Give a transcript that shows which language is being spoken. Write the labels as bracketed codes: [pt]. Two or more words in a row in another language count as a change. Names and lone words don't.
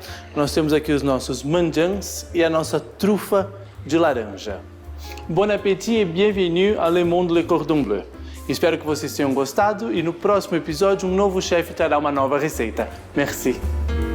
[pt] Nós temos aqui os nossos manjans e a nossa trufa de laranja. [fr] Bon appétit et bienvenue à Le Monde Le Cordon Bleu. [pt] Espero que vocês tenham gostado e no próximo episódio um novo chefe trará uma nova receita. [fr] Merci!